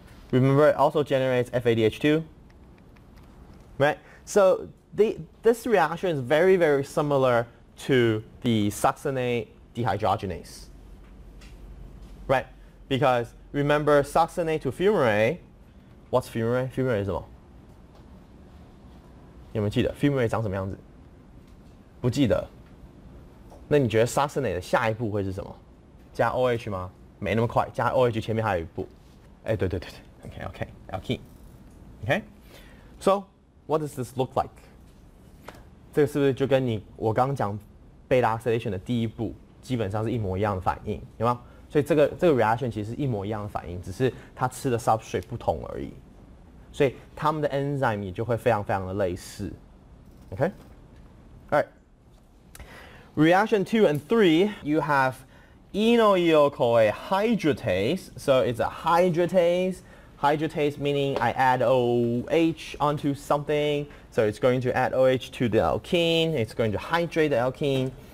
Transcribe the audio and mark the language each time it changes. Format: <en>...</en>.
<en>Remember, it also generates FADH2, right? So this reaction is very, very similar to the succinate dehydrogenase, right? Because remember, succinate to fumarate, what's fumarate?</en> <zh>Fumarate 是什么？有没有记得 fumarate 长什么样子？不记得。那你觉得 succinate 的下一步会是什么？加 OH 吗？没那么快，加 OH 前面还有一步。哎，对。</zh> <en>Okay, alkene. Okay, so what does this look like?</en> <zh>这个是不是就跟我刚刚讲 beta oxidation 的第一步基本上是一模一样的反应，有吗？所以这个 reaction 其实是一模一样的反应，只是它吃的 substrate 不同而已。所以它们的 enzyme 也就会非常非常的类似。</zh> <en>Okay, all right. Reaction 2 and 3, you have eno-EO-CoA hydratase. So it's a hydratase. Hydratase meaning I add OH onto something. So it's going to add OH to the alkene. It's going to hydrate the alkene.</en>